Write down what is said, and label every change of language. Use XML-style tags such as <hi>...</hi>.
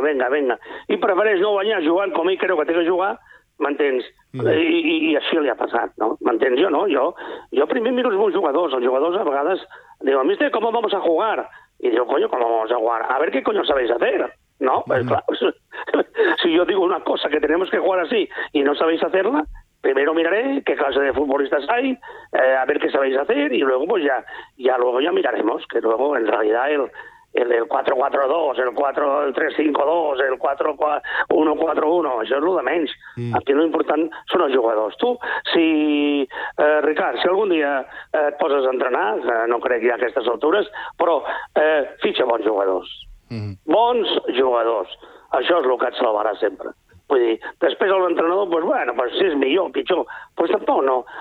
<ca>Venga. I prefereix no guanyar jugant com ell creu que té que jugar, m'entens? I així li ha passat, no? M'entens? Jo no, jo primer miro els bons jugadors. Els jugadors a vegades diuen, mister,</ca> <es>¿cómo vamos a jugar?</es> <ca>I diu,</ca> <es>coño, ¿cómo vamos a jugar? A ver qué coño sabéis hacer, no? Pues clar, si jo digo una cosa que tenemos que jugar así y no sabéis hacerla, primero miraré qué clase de futbolistas hay, a ver qué sabéis hacer y luego pues ya miraremos, que luego en realidad el 4-4-2, el 4-3-5-2, el 4-1-4-1,</es> <ca>això és el de menys. Aquí el important són els jugadors. Tu, si, Ricard, si algun dia et poses a entrenar, no crec que hi ha aquestes altures, però fitxa bons jugadors. Bons jugadors. Això és el que et salvarà sempre. Vull dir, després l'entrenador, doncs, pues, bueno, pues, si és millor o pitjor, doncs pues, tampoc no.</ca>